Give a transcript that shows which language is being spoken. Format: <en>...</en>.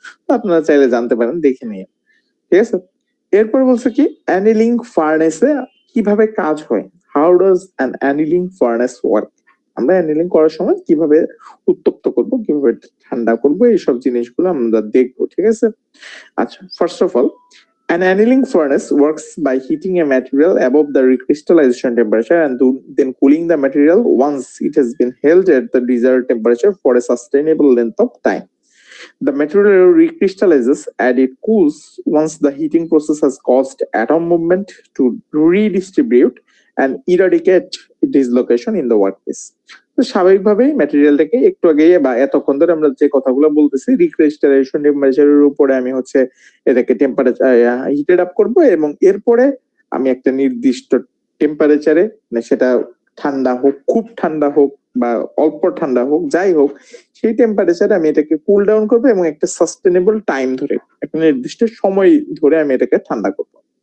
<bn>তো আপনারা চাইলে জানতে পারেন, দেখে নিয়ে, ঠিক আছে। এরপর বলছে কি অ্যানিলিং ফার্নেসে কিভাবে কাজ হয়,</bn> <en>How does an annealing furnace work.</en> <bn>আমরা অ্যানিলিং করার সময় কিভাবে উত্তপ্ত করব, কিভাবে ঠান্ডা করব, এইসব জিনিসগুলো আমরা দেখবো, ঠিক আছে। আচ্ছা,</bn> <en>First of all, an annealing furnace works by heating a material above the recrystallization temperature and then cooling the material once it has been held at the desired temperature for a sustainable length of time. The material recrystallizes and it cools once the heating process has caused atom movement to redistribute and eradicate dislocation in the workpiece.</en> <bn>তো স্বাভাবিকভাবেই ম্যাটেরিয়ালটাকে একটু আগে বা এতক্ষণ ধরে আমরা যে কথাগুলো বলতেছি, রিক্রিস্টালাইজেশন টেম্পারেচারের উপরে আমি হচ্ছে এটাকে টেম্পারেচার হিটেড আপ করব, এবং এরপরে আমি একটা নির্দিষ্ট টেম্পারেচারে, সেটা ঠান্ডা হোক, খুব ঠান্ডা হোক বা অল্প ঠান্ডা হোক, যাই হোক, সেই টেম্পারেচারে আমি এটাকে কুল ডাউন করবো এবং একটা সাস্টেনেবল টাইম ধরে, একটা নির্দিষ্ট সময় ধরে আমি এটাকে ঠান্ডা করবো।</bn>